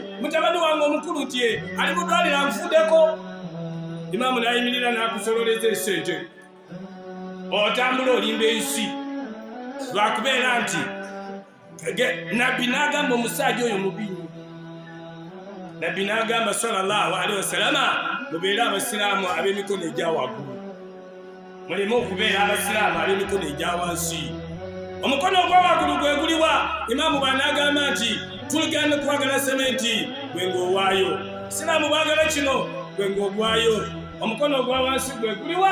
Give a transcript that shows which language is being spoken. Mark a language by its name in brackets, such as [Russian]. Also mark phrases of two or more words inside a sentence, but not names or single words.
[Ganda] Mutabani wange omukulu tiye. Ali mu ddwaliro anfuddeko. Imaamu n'ayimirira n'akusololeza essente. Otambula olimba ensi. Lwakubeera nti Nabbi n'agamba omusajja oyo mubi. Nabbi n'agamba [Arabic] صلى الله عليه وسلم [Ganda] mubeere abasiraamu ab'emikono egya waggulu. Muleme okubeera abasiraamu ab'emikono egya wansi. Omukono ogwa waggulu gwe guliwa. Imaamu bw'anaagamba nti tuligenda kwagala sementi gwe ng'owaayo. Siraamu baagala kino gwe ng'ogwayo. Omukono ogwa wansi gwe guliwa.